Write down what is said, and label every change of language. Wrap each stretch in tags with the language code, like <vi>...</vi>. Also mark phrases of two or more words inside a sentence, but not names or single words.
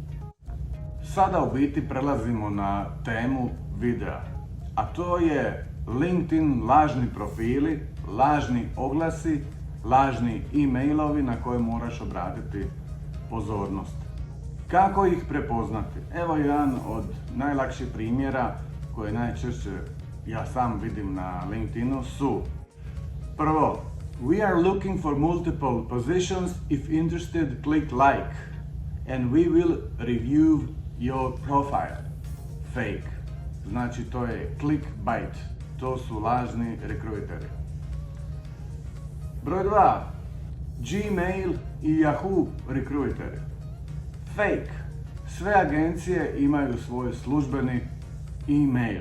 <hr>Sada u biti prelazimo na temu videa, a to je LinkedIn lažni profili, lažni oglasi, lažni e-mailovi na koje moraš obratiti pozornost. Kako ih prepoznati? Evo jedan od najlakših primjera koje najčešće ja sam vidim na LinkedInu su: prvo,</hr> <en>we are looking for multiple positions, if interested click like and we will review your profile. Fake.</en> <hr>Znači to je clickbait. To su lažni rekruteri. Broj 2. Gmail i Yahoo rekruteri. Fake. Sve agencije imaju svoj službeni e-mail.</hr>